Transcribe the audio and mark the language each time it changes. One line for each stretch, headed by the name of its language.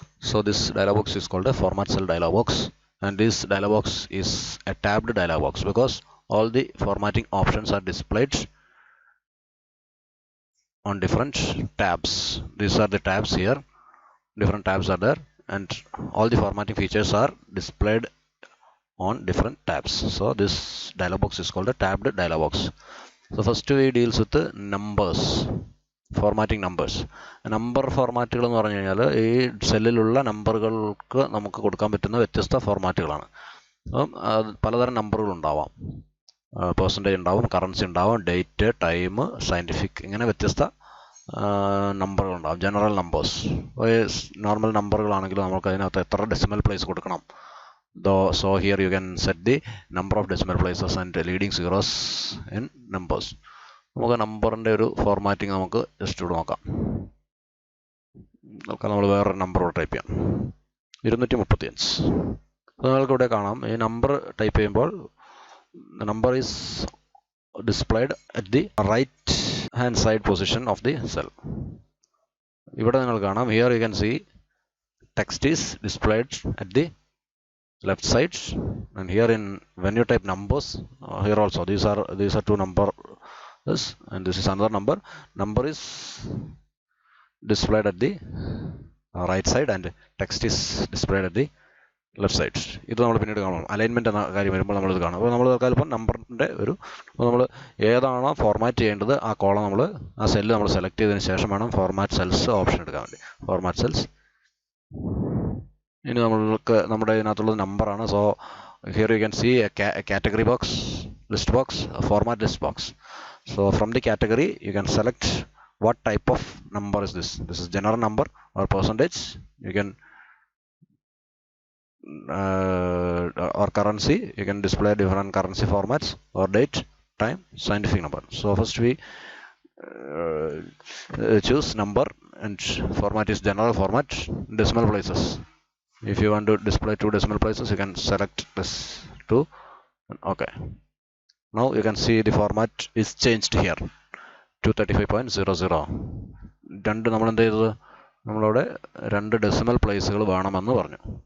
English: So this dialog box is called a format cell dialog box, and this dialog box is a tabbed dialog box because all the formatting options are displayed on different tabs. These are the tabs here, different tabs are there, and all the formatting features are displayed on different tabs. So this dialog box is called a tabbed dialog box. So first we deals with the numbers, formatting numbers.
Malayalam: Number ഫോർമാറ്റുകൾ എന്ന് പറഞ്ഞു കഴിഞ്ഞാൽ ഈ സെല്ലിലുള്ള നമ്പറുകൾക്ക് നമുക്ക് കൊടുക്കാൻ പറ്റുന്ന വ്യത്യസ്ത ഫോർമാറ്റുകളാണ്. അപ്പം പലതരം നമ്പറുകൾ ഉണ്ടാവാം. പെർസെൻറ്റേജ് ഉണ്ടാവും, കറൻസി ഉണ്ടാവും, ഡേറ്റ്, ടൈം, സയൻറ്റിഫിക്, ഇങ്ങനെ വ്യത്യസ്ത നമ്പറുകളുണ്ടാകും. ജനറൽ നമ്പേഴ്സ്, നോർമൽ നമ്പറുകളാണെങ്കിൽ നമുക്ക് അതിനകത്ത് എത്ര ഡെസിമൽ പ്ലേസ് കൊടുക്കണം.
English: So here you can set the number of decimal places and leading zeros in numbers.
Malayalam: നമുക്ക് നമ്പറിൻ്റെ ഒരു ഫോർമാറ്റിംഗ് നമുക്ക് ജസ്റ്റ് ഇവിടെ നോക്കാം. നമ്മൾ വേറൊരു നമ്പർ ടൈപ്പ് ചെയ്യാം, 235. അപ്പോൾ നിങ്ങൾക്ക് ഇവിടെ കാണാം ഈ നമ്പർ ടൈപ്പ് ചെയ്യുമ്പോൾ
English: Number is displayed at the right hand side position of the cell.
Malayalam: ഇവിടെ നിങ്ങൾ കാണാം,
English: here you can see text is displayed at the left side, and here when you type numbers, here also these are two numbers, and this is another number is displayed at the right side and text is displayed at the left side.
Malayalam: ഇത് നമ്മൾ പിന്നീട് കാണാം. Alignment എന്ന കാര്യം വരുമ്പോൾ നമ്മളിത് കാണാം. അപ്പോൾ നമ്മൾ ഇപ്പോൾ നമ്പറിൻ്റെ അപ്പോൾ നമ്മൾ ഏതാണോ ഫോർമാറ്റ് ചെയ്യേണ്ടത് ആ കോളം ആ സെല്ല് നമ്മൾ സെലക്ട് ചെയ്തതിന് ശേഷം വേണം ഫോർമാറ്റ് സെൽസ് ഓപ്ഷൻ എടുക്കാൻ വേണ്ടി. Format cells. ഇനി നമ്മുടെ ഇതിനകത്തുള്ളത് നമ്പറാണ്.
English: So here you can see a category box list box, format list box. So from the category you can select what type of number is this. This is general number or percentage. You can or currency. You can display different currency formats, or date, time, scientific number. So first we choose number, and format is general format, decimal places. If you want to display 2 decimal places, you can select this 2. Okay. Now you can see the format is changed here. 235.00.
Malayalam: രണ്ട് decimal പ്ലേസുകൾ വേണമെന്ന് പറഞ്ഞു.